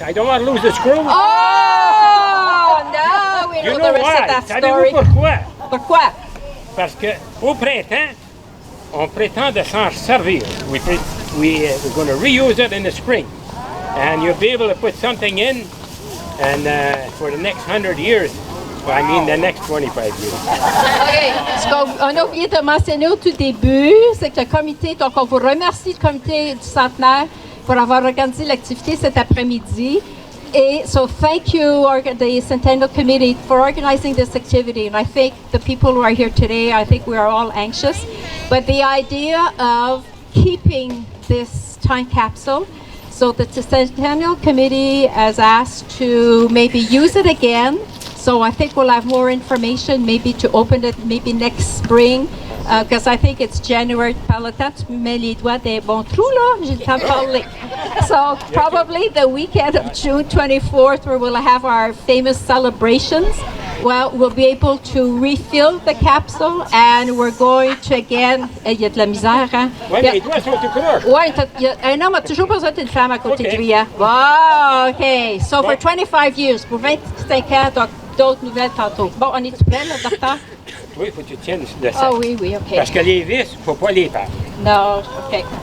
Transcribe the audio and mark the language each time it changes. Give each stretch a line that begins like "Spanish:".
English: I don't want to lose the screw. Oh, no! We know the rest of that story.
French: Savez-vous pourquoi? Pourquoi? Parce qu'au printemps, on prétend de s'en servir.
English: We're going to reuse it in the spring. And you'll be able to put something in, and for the next 100 years, I mean the next 25 years. OK.
French: Ce qu'on a oublié de mentionner au tout début, c'est que le comité, donc on vous remercie, le comité du centenaire, pour avoir organisé l'activité cet après-midi.
English: Et so thank you, the Centennial Committee, for organizing this activity. And I think the people who are here today, I think we are all anxious. But the idea of keeping this time capsule, so the Centennial Committee has asked to maybe use it again. So I think we'll have more information, maybe to open it maybe next spring, because I think it's January.
French: Par le temps, tu mets les doigts des bons trous, là, j'ai le temps de parler.
English: So probably the weekend of June 24th, where we'll have our famous celebrations, well, we'll be able to refill the capsule, and we're going to again,
French: il y a de la misère, hein? Oui, les doigts sont tout croches. Oui, un homme a toujours besoin d'une femme à côté de lui, hein?
English: Wow, OK. So for 25 years,
French: pour 25 ans, donc d'autres nouvelles tantôt. Bon, on est-tu prêt, là, docteur? Oui, il faut que tu tiennes le sac. Ah oui, OK. Parce que les vis, il ne faut pas les perdre. Non, OK.